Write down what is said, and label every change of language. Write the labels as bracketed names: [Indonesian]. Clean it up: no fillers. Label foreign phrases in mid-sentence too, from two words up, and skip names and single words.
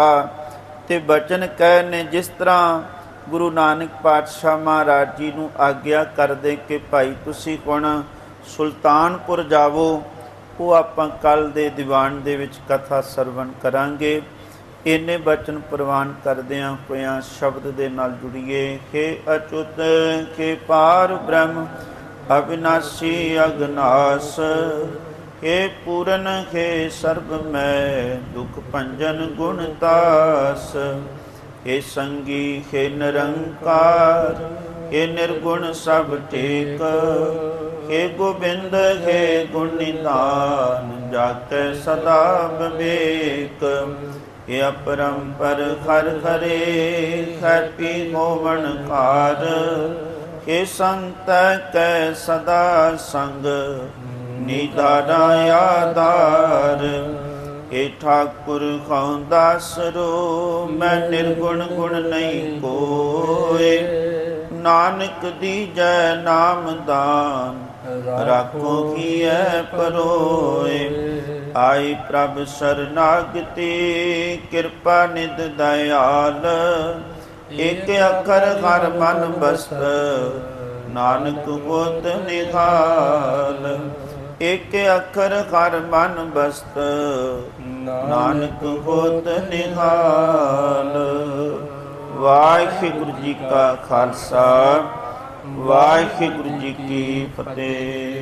[Punjabi] ਤੇ ਬਚਨ ਕਹੇ ਨੇ, ਜਿਸ ਤਰ੍ਹਾਂ ਗੁਰੂ ਨਾਨਕ ਪਾਤਸ਼ਾਹ ਮਹਾਰਾਜ ਜੀ ਨੂੰ ਆਗਿਆ ਕਰਦੇ ਕਿ ਭਾਈ ਤੁਸੀਂ ਹੁਣ ਸੁਲਤਾਨਪੁਰ ਜਾਵੋ, ਉਹ ਆਪਾਂ ਕੱਲ ਦੇ ਦੀਵਾਨ ਦੇ ਵਿੱਚ ਕਥਾ ਸਰਵਣ ਕਰਾਂਗੇ। ਇੰਨੇ ਬਚਨ ਪ੍ਰਵਾਨ ਕਰਦਿਆਂ ਹੋਇਆਂ ਸ਼ਬਦ ਦੇ ਨਾਲ ਜੁੜੀਏ। ਹੇ ਅਚੁੱਤ ਕੇ ਪਾਰ ਬ੍ਰਹਮ ਅਵਿਨਾਸ਼ੀ ਅਗਨਾਸ, ਹੇ ਪੂਰਨ ਹੇ ਸਰਬ ਮੈਂ ਦੁਖ ਭੰਜਨ ਗੁਣ ਤਾਸ, ਹੇ ਸੰਗੀ ਹੇ ਨਿਰੰਕਾਰ ਹੇ ਨਿਰਗੁਣ ਸਬ ਟੇਕ, ਹੇ ਗੋਬਿੰਦ ਹੇ ਗੁਣ ਨਿਧਾਨ ਜਾਕੇ ਸਦਾ ਵਿਵੇਕ, ਹੇ ਅਪਰੰਪਰ ਹਰ ਹਰੇ ਹੈਪੀ ਹੋਵਨ ਕਾਰ, ਹੇ ਸੰਤ ਕੈ ਸਦਾ ਸੰਗ ਨਿਧਾਰਾ ਆਧਾਰ, ਹੇ ਠਾਕੁਰ ਖਾਂ ਦਾਸਰੋ ਮੈਂ ਨਿਰਗੁਣ ਗੁਣ ਨਹੀਂ ਕੋਇ, ਨਾਨਕ ਦੀਜੈ ਨਾਮ ਦਾਨ ਰਾਖੋ ਕੀਏ ਪਰੋਇ, ਆਈ ਪ੍ਰਭ ਸ਼ਰਣਾਗਤਿ ਕ੍ਰਿਪਾ ਨਿਧ ਦਇਆਲ, ਏਕ ਅਖਰ ਹਰ ਮਨ ਬਸਤ ਨਾਨਕ ਹੋਤ ਨਿਹਾਲ, ਏਕ ਅੱਖਰ ਹਰ ਮਨ ਬਸਤ, ਨਾਨਕ ਹੋਤ ਨਿਹਾਲ। ਵਾਹਿਗੁਰੂ ਜੀ ਕਾ ਖਾਲਸਾ, ਵਾਹਿਗੁਰੂ ਜੀ ਕੀ ਫਤਿਹ।